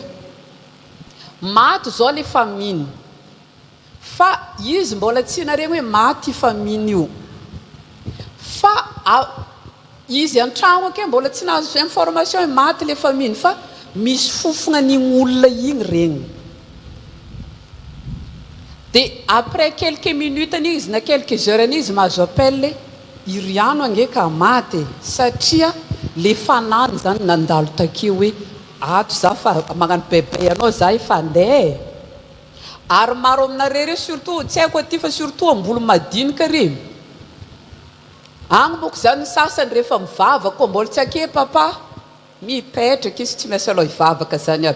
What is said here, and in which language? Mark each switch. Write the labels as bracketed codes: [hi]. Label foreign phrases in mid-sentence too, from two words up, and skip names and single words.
[mg] Maty zao le faminy, fa izy mbola tsy naregny hoe maty faminy io, fa izy an-tragno ake mbola tsy nahazo information hoe maty le faminy, fa misy fofona n'igny olona igny regny. Dia [fr] après quelques minutes [mg] izy na [fr] quelques heures [mg] izy mahazo appel iry ano ange ka maty, satria le fanany zany nandalo takeo hoe ato za fa magnano bebe anao za efa andeha. Ary maro aminareo surtout tsy haiko aty fa surtout ambolo madinika ry agny moko zany sasany rehefa mivavaka mbola tsy ake papa mipetraka izy tsy miasa aloha hivavaka zany aby.